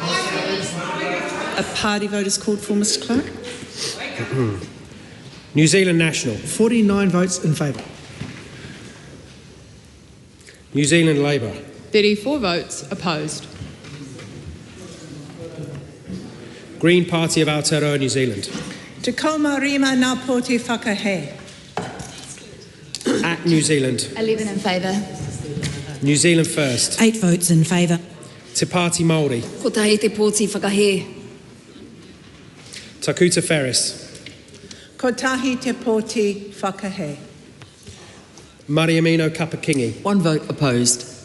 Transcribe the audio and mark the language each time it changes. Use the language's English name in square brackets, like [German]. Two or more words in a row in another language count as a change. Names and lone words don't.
[English] A party vote is called for, Mr Clerk. New Zealand National. 49 votes in favour. New Zealand Labour. 34 votes opposed. Green Party of Aotearoa, New Zealand. [Māori] Te kaumārima ngā pōti whakahe. [English] At New Zealand. 11 in favour. New Zealand First. 8 votes in favour. Te Pāti Māori. [Māori] Ko tahi te pōti whakahe. Takuta Ferris. Ko tahi te pōti whakahe. [English] Mariamino Kapakingi. 1 vote opposed.